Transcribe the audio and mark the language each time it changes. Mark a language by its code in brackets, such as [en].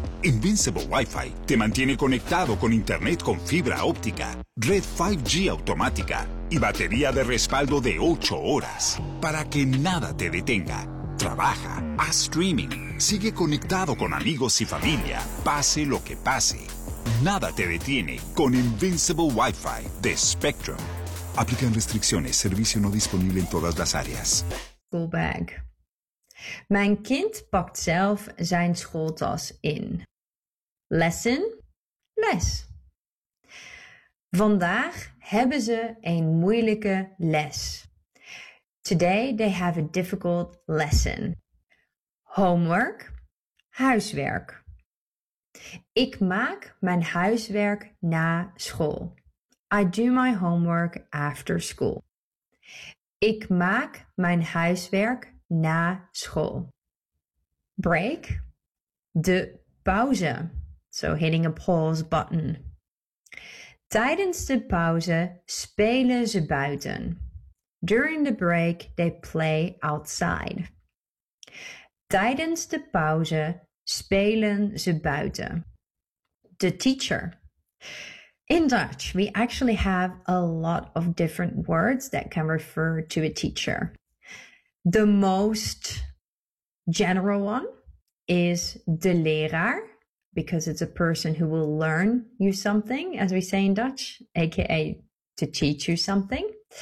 [es] Invincible Wi-Fi te mantiene conectado con internet con fibra óptica, red 5G automática y batería de respaldo de 8 horas para que nada te detenga. Trabaja, haz streaming, sigue conectado con amigos y familia, pase lo que pase. Nada te detiene con Invincible Wi-Fi de Spectrum. Aplican restricciones, servicio no disponible en todas las áreas. [en] School bag. [nl] Mijn kind pakt zelf zijn schooltas in. Lesson, les. Vandaag hebben ze een moeilijke les. [en] Today they have a difficult lesson. Homework, huiswerk. [nl] Ik maak mijn huiswerk na school. [en] I do my homework after school. [nl] Ik maak mijn huiswerk na school. [en] Break, [nl] de pauze. [en] So hitting a pause button. [nl] Tijdens de pauze spelen ze buiten. [en] During the break, they play outside. [nl] Tijdens de pauze spelen ze buiten. [en] The teacher. In Dutch, we actually have a lot of different words that can refer to a teacher. The most general one is de leraar, because it's a person who will learn you something, as we say in Dutch, aka to teach you something.